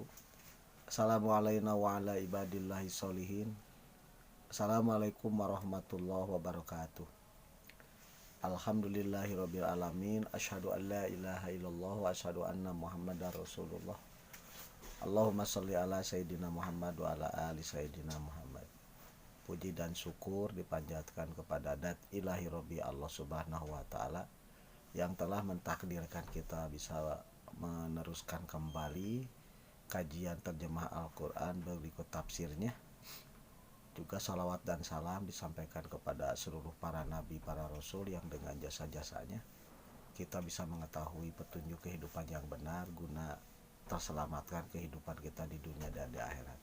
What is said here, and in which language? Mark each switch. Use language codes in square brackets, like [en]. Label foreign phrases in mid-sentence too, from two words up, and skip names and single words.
[ar] السلام عليكم وعلى عباد الله الصالحين. السلام عليكم ورحمة الله وبركاته. الحمد لله رب العالمين. أشهد أن لا إله إلا الله وأشهد أن محمدا رسول الله. اللهم صل على سيدنا محمد وعلى آل سيدنا محمد. [id] Puji dan syukur dipanjatkan kepada [ar] ذات إلهي ربي الله سبحانه وتعالى [id] yang telah mentakdirkan kita bisa meneruskan kembali kajian terjemah Al-Quran berikut tafsirnya. Juga salawat dan salam disampaikan kepada seluruh para nabi, para rasul yang dengan jasa-jasanya kita bisa mengetahui petunjuk kehidupan yang benar guna terselamatkan kehidupan kita di dunia dan di akhirat.